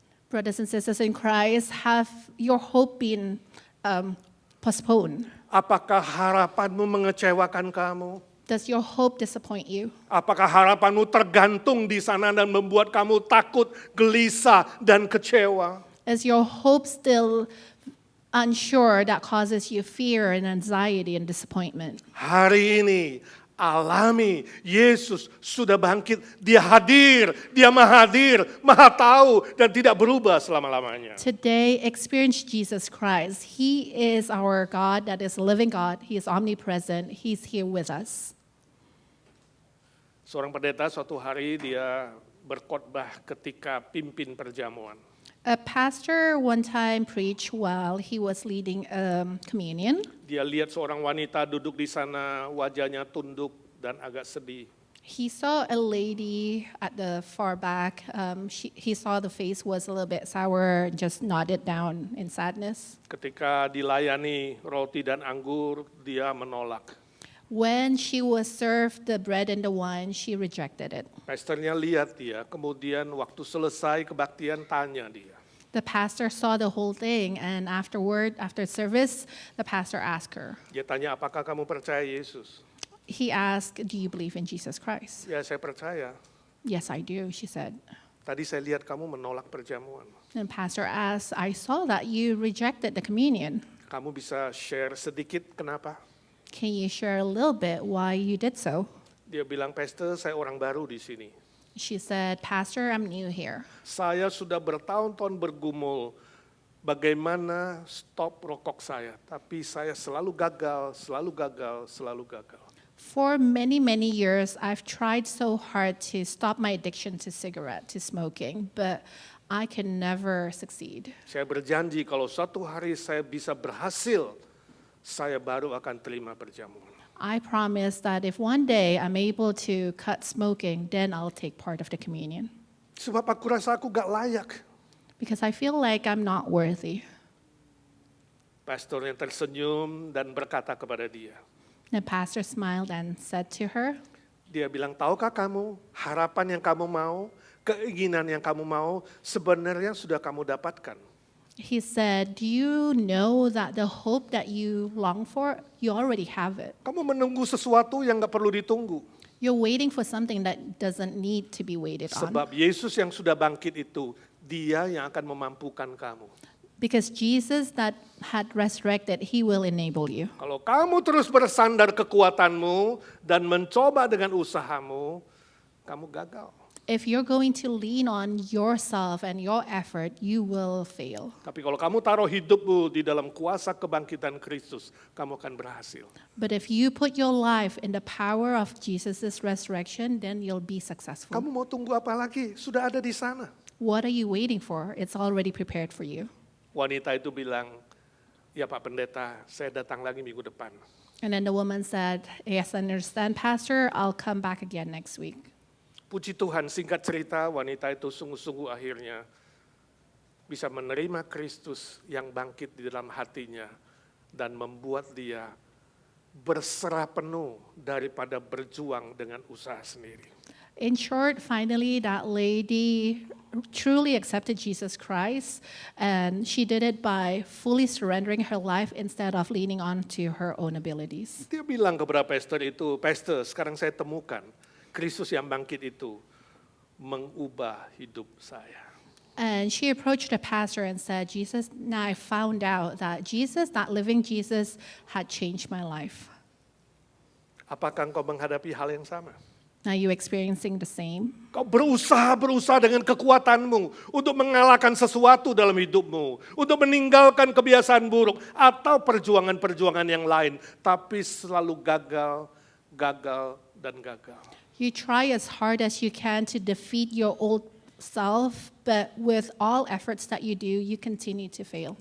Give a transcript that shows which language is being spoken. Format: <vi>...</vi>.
<en>Brothers and sisters in Christ, have your hope been postponed?</en> <id>Apakah harapanmu mengecewakan kamu?</id> <en>Does your hope disappoint you?</en> <id>Apakah harapanmu tergantung di sana dan membuat kamu takut, gelisah, dan kecewa?</id> <en>Is your hope still unsure that causes you fear and anxiety and disappointment?</en> <id>Hari ini alami Yesus sudah bangkit. Dia hadir, dia maha hadir, maha tahu, dan tidak berubah selama-lamanya.</id> <en>Today, experience Jesus Christ. He is our God that is a living God. He is omnipresent. He's here with us.</en> <id>Seorang pendeta suatu hari dia berkhotbah ketika pimpin perjamuan.</id> <en>A pastor one time preached while he was leading communion.</en> <id>Dia lihat seorang wanita duduk di sana, wajahnya tunduk dan agak sedih.</id> <en>He saw a lady at the far back. He saw the face was a little bit sour, just nodded down in sadness.</en> <id>Ketika dilayani roti dan anggur, dia menolak.</id> <en>When she was served the bread and the wine, she rejected it.</en> <id>Pastornya lihat dia, kemudian waktu selesai kebaktian tanya dia.</id> <en>The pastor saw the whole thing, and after service, the pastor asked her.</en> <id>Dia tanya, apakah kamu percaya Yesus?</id> <en>He asked, "Do you believe in Jesus Christ?"</en> <id>Ya, saya percaya.</id> <en>"Yes, I do," she said.</en> <id>Tadi saya lihat kamu menolak perjamuan.</id> <en>And pastor asked, "I saw that you rejected the communion.</en> <id>Kamu bisa share sedikit kenapa?</id> <en>Can you share a little bit why you did so?</en> <id>Dia bilang, Pastor, saya orang baru di sini.</id> <en>She said, Pastor, I'm new here.</en> <id>Saya sudah bertahun-tahun bergumul bagaimana stop rokok saya. Tapi saya selalu gagal, selalu gagal, selalu gagal.</id> <en>For many, many years, I've tried so hard to stop my addiction to cigarette, to smoking, but I can never succeed.</en> <id>Saya berjanji kalau suatu hari saya bisa berhasil, saya baru akan terima perjamuan.</id> <en>I promise that if one day I'm able to cut smoking, then I'll take part of the communion.</en> <id>Sebab aku rasa aku gak layak.</id> <en>Because I feel like I'm not worthy.</en> <id>Pastor yang tersenyum dan berkata kepada dia.</id> <en>The pastor smiled and said to her,</en> <id>Dia bilang, tahukah kamu harapan yang kamu mau, keinginan yang kamu mau, sebenarnya sudah kamu dapatkan.</id> <en>he said, do you know that the hope that you long for, you already have it?</en> <id>Kamu menunggu sesuatu yang gak perlu ditunggu.</id> <en>You're waiting for something that doesn't need to be waited on.</en> <id>Sebab Yesus yang sudah bangkit itu, dia yang akan memampukan kamu.</id> <en>Because Jesus that had resurrected, he will enable you.</en> <id>Kalau kamu terus bersandar kekuatanmu dan mencoba dengan usahamu, kamu gagal.</id> <en>If you're going to lean on yourself and your effort, you will fail.</en> <id>Tapi kalau kamu taruh hidupmu di dalam kuasa kebangkitan Kristus, kamu akan berhasil.</id> <en>But if you put your life in the power of Jesus' resurrection, then you'll be successful.</en> <id>Kamu mau tunggu apa lagi? Sudah ada di sana.</id> <en>What are you waiting for? It's already prepared for you.</en> <id>Wanita itu bilang, ya Pak Pendeta, saya datang lagi minggu depan.</id> <en>And then the woman said, yes, I understand, Pastor. I'll come back again next week.</en> <id>Puji Tuhan, singkat cerita, wanita itu sungguh-sungguh akhirnya bisa menerima Kristus yang bangkit di dalam hatinya dan membuat dia berserah penuh daripada berjuang dengan usaha sendiri.</id> <en>In short, finally, that lady truly accepted Jesus Christ, and she did it by fully surrendering her life instead of leaning on to her own abilities.</en> <id>Dia bilang kepada pastor itu, Pastor, sekarang saya temukan Kristus yang bangkit itu mengubah hidup saya.</id> <en>And she approached the pastor and said, Jesus, now I found out that Jesus, that living Jesus, had changed my life.</en> <id>Apakah engkau menghadapi hal yang sama?</id> <en>Are you experiencing the same?</en> <id>Kau berusaha dengan kekuatanmu untuk mengalahkan sesuatu dalam hidupmu, untuk meninggalkan kebiasaan buruk atau perjuangan-perjuangan yang lain, tapi selalu gagal, dan gagal.</id> <en>You try as hard as you can to defeat your old self, but with all efforts that you do, you continue to fail.</en>